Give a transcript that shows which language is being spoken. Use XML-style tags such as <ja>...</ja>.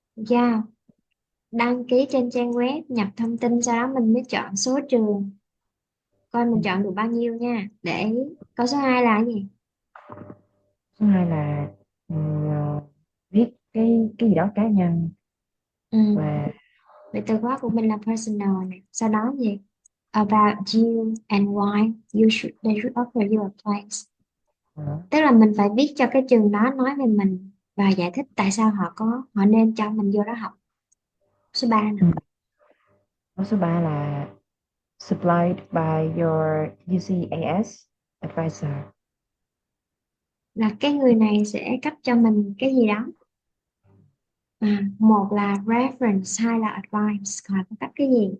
<vi>Yeah. Đăng ký trên trang web, nhập thông tin, sau đó mình mới chọn số trường, coi mình chọn được bao nhiêu nha. Để câu số 2 là cái gì? Thứ hai là ừ, viết cái gì đó cá nhân. Ừ. Và Vậy từ khóa của mình là personal này. Sau đó gì?</vi> <en>About you and why they should offer you a place. uh,</en> <vi>Tức là mình phải viết cho cái trường đó nói về mình và giải thích tại sao họ nên cho mình vô đó học. Số 3 nè. ừ. Số 3 là</vi> <en>supplied by your UCAS advisor.</en> <vi>Là cái người này sẽ cấp cho mình cái gì đó. Một là reference, hai là advice, còn là cấp cái gì?</vi>